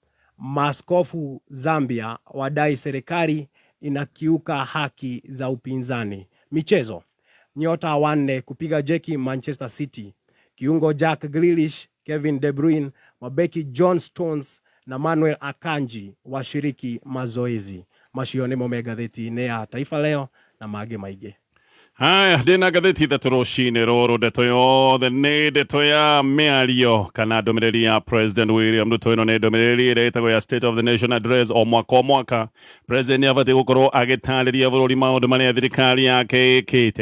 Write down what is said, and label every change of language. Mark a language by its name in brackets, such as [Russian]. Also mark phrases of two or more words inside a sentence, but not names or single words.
[Swahili] Maaskofu Zambia wadai serikali inakiuka haki za upinzani. Michezo. Nyota 4 kupiga jeki Manchester City. Kiungo Jack Grealish, Kevin De Bruyne, mabeki John Stones na Manuel Akanji washiriki mazoezi. [Kikuyu] Macione mo Magathitiini ya Taifa Leo na mage maige. Haya, ndina ngathĩti ithatũ rũcinĩ rũrũ, ndeto yothe nĩ ndeto ya mĩario kana ndũmĩrĩri ya President William Ruto. Ĩno nĩ ndũmĩrĩri ĩrĩa ĩtagwo ya [English] State of the Nation Address [Kikuyu] o mwaka. President nĩabatiĩ gũkorwo agĩtarĩria bũrũri maũndũ marĩa thirikari yake ĩkĩte.